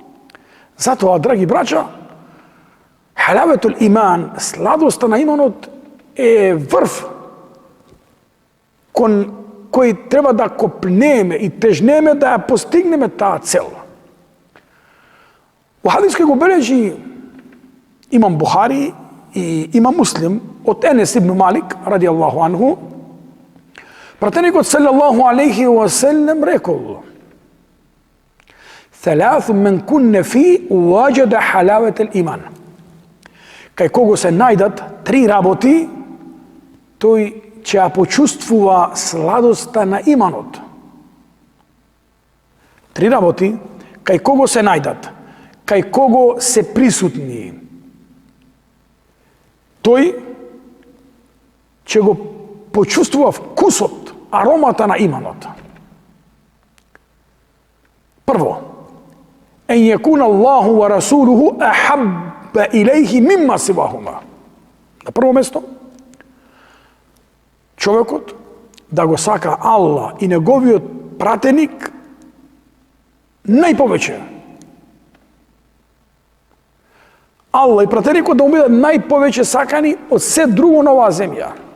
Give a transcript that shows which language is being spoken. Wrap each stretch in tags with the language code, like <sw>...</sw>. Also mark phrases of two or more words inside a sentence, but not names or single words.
<mk>Затоа, драги браќа,</mk> <ar>حلاوة الإيمان,</ar> <mk>сладоста на иманот е врв кон кој треба да копнеме и тежнеме да ја постигнеме таа цел. Во хадис кој го бележи имам Бухари и имам Муслим од Енес ибн Малик</mk> <ar>رضي الله عنه,</ar> <mk>пратеникот</mk> <ar>صلى الله عليه وسلم</ar> <mk>рекол:</mk> <ar>ثلاث من كن في وجد حلاوة الإيمان.</ar> <mk>Кај кого се најдат три работи, тој ќе ја почувствува сладоста на иманот. Три работи, кај кого се најдат, кај кого се присутни, тој ќе го почувствува вкусот, аромата на иманот. Прво,</mk> <ar>أن يكون الله ورسوله أحب إليه مما سواهما.</ar> <mk>На прво место, човекот да го сака Аллах и неговиот пратеник најповеќе. Аллах и пратеникот да му бидат најповеќе сакани од се друго на оваа земја.</mk>